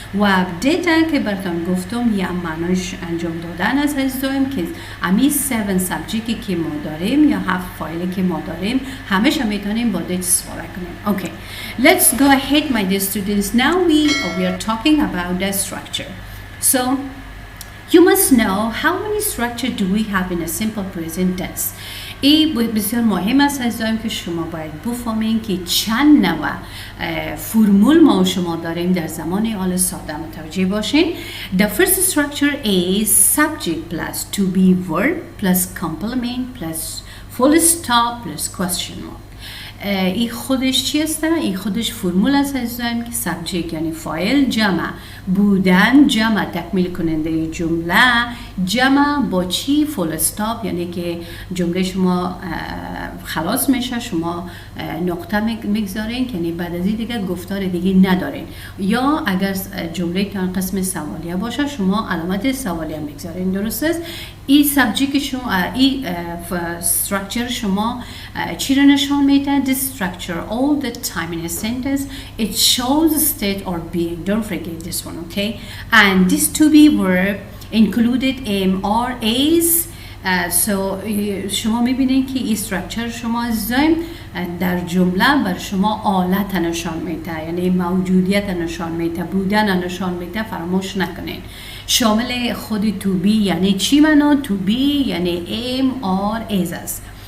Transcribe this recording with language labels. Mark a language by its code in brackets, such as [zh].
[fa] و دیتا که براتون گفتم یا معنایش انجام دادن است عزیزان که امی 7 سابجکتی که ما داریم یا 7 فایلی که ما داریم همیشه میتونیم با دیتا استفاده کنیم. [en] Okay, let's go ahead my dear students. Now we are talking about the structure. So you must know how many structure do we have in a simple present tense. [fa] این بسیار مهم است عزیزان که شما باید بفهمین که چند نوع فرمول ما و شما داریم در زمان حال ساده. متوجه باشین. [en] The first structure is subject plus to be verb plus complement plus full stop plus question mark. [fa] این خودش چی است؟ این خودش فرمول است عزیزان که سابجکت یعنی فاعل، جمع بودن، جمع تکمیل کننده جمله، جمع با چی؟ فول استاپ، یعنی که جمله شما خلاص میشه، شما نقطه میگذارین، یعنی بعد از این دیگه گفتار دیگه ندارین. یا اگر جمله تان قسم سوالیه باشه شما علامت سوالیه میگذارین. درست است؟ این سابجکت شما، این استراکچر شما چی رو نشان میده؟ [en] This structure all the time in a sentence it shows state or being. Don't forget this one, okay? And this to be verb included am or is. So [fa] شما میبینید که این استراکچر شما زایم در جمله بر شما آلت نشان میده، یعنی موجودیت نشان میده، بودن نشان میده. فراموش نکنین شامل خود to be یعنی چی معنا؟ to be یعنی [en] am or is [fa] است.